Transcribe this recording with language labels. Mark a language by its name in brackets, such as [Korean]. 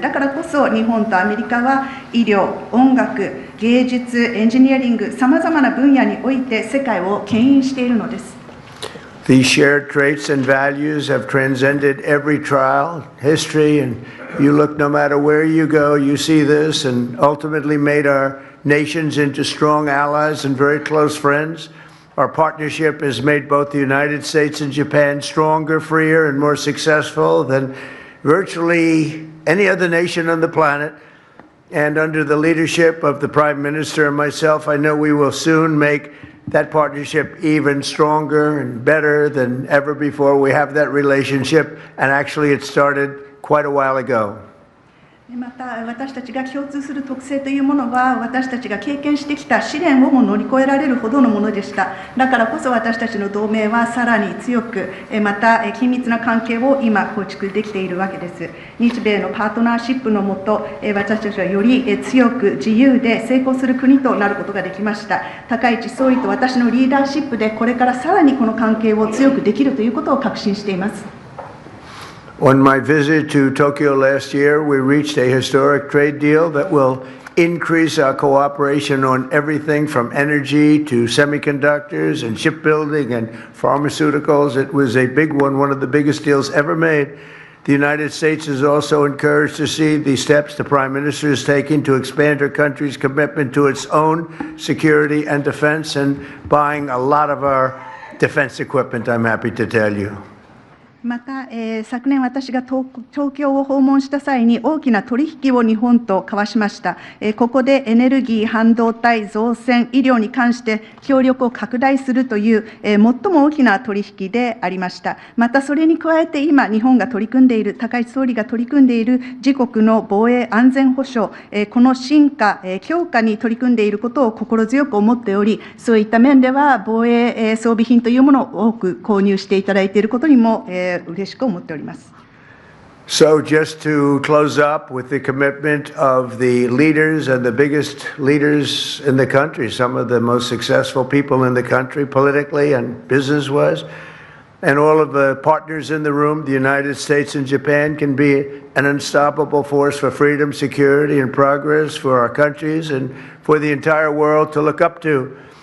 [Japanese] だからこそ日本とアメリカは医療、音楽、芸術、エンジニアリング、さまざまな分野において世界を牽引しているのです。 [English] These shared traits and values have transcended every trial, history, and you look no matter where you go, you see this, and ultimately made our nations into strong allies and very close friends. Our partnership has made both the United States and Japan stronger, freer, and more successful than virtually any other nation on the planet. And under the leadership of the Prime Minister and myself, I know we will soon make that partnership even stronger and better than ever before. We have that relationship, and actually it started quite a while ago. [Japanese] また私たちが共通する特性というものは、私たちが経験してきた試練をも乗り越えられるほどのものでした。だからこそ私たちの同盟はさらに強く、また緊密な関係を今構築できているわけです。日米のパートナーシップのもと、私たちはより強く自由で成功する国となることができました。高市総理と私のリーダーシップで、これからさらにこの関係を強くできるということを確信しています。 [English] On my visit to Tokyo last year, we reached a historic trade deal that will increase our cooperation on everything from energy to semiconductors and shipbuilding and pharmaceuticals. It was a big one of the biggest deals ever made. The United States is also encouraged to see the steps the Prime Minister is taking to expand her country's commitment to its own security and defense and buying a lot of our defense equipment, I'm happy to tell you. [Japanese] また、昨年私が東京を訪問した際に大きな取引を日本と交わしました。ここでエネルギー、半導体、造船、医療に関して協力を拡大するという、最も大きな取引でありました。またそれに加えて今日本が取り組んでいる、高市総理が取り組んでいる自国の防衛安全保障、この進化、強化に取り組んでいることを心強く思っており、そういった面では防衛装備品というものを多く購入していただいていることにも、嬉しく思っております。 [English] So just to close up with the commitment of the leaders and the biggest leaders in the country, some of the most successful people in the country politically and business-wise, and all of the partners in the room, the United States and Japan can be an unstoppable force for freedom, security, and progress for our countries and for the entire world to look up to.